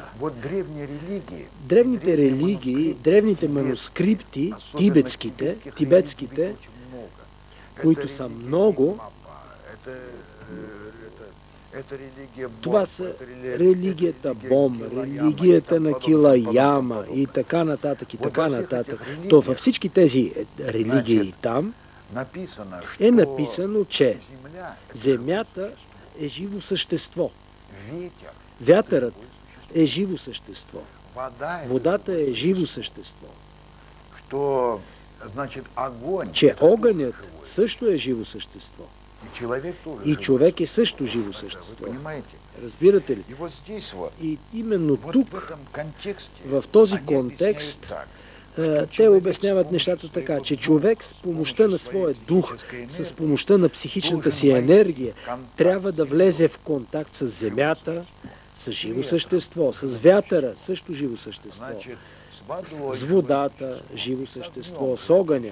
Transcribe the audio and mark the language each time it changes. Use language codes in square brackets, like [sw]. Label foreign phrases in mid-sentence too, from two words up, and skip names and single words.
[bg] Древните религии, древните манускрипти, тибетските, които са много, това са религията Бом, религията на Килаяма и така нататък, и така нататък. То във всички тези религии там е написано, че земята е живо същество. Вятърът е живо същество. Водата е живо същество. [ru] Что значит огонь? [bg] Че огънят също е живо същество. [ru] И человек тоже. [bg] И човек е също живо същество. Разбирате ли? И именно тук, в този контекст, те обясняват нещата така, че човек с помощта на своя дух, с помощта на психичната си енергия, трябва да влезе в контакт с земята, с живо същество, с вятъра, също живо същество, с водата, живо същество, с огъня.